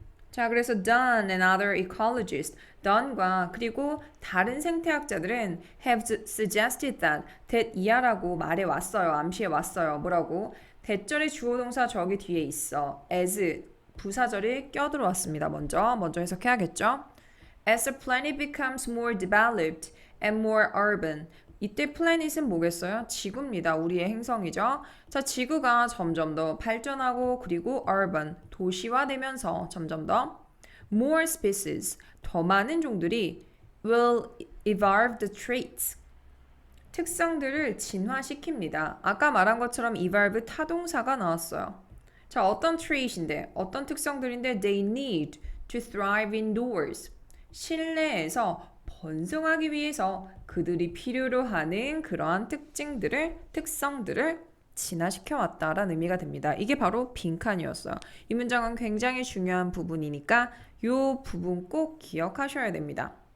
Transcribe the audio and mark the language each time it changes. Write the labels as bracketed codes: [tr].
[ko] 자, 그래서 [en] Dunn and other ecologists, [ko] Dunn과 그리고 다른 생태학자들은 [en] have suggested that [ko] 이하라고 말해왔어요. 암시해왔어요. 뭐라고? 대절의 주어동사 저기 뒤에 있어. as 부사절이 껴들어왔습니다. 먼저 해석해야겠죠? [en] As the planet becomes more developed and more urban. [ko] 이때 플래닛은 뭐겠어요? 지구입니다. 우리의 행성이죠. 자, 지구가 점점 더 발전하고 그리고 urban, 도시화되면서 점점 더 [en] more species, [ko] 더 많은 종들이 [en] will evolve the traits, [ko] 특성들을 진화시킵니다. 아까 말한 것처럼 evolve 타동사가 나왔어요. 자, 어떤 trait인데, 어떤 특성들인데 [en] they need to thrive indoors. [ko] 실내에서 번성하기 위해서 그들이 필요로 하는 그러한 특성들을 진화시켜 왔다라는 의미가 됩니다. 이게 바로 빈칸이었어요. 이 문장은 굉장히 중요한 부분이니까 이 부분 꼭 기억하셔야 됩니다.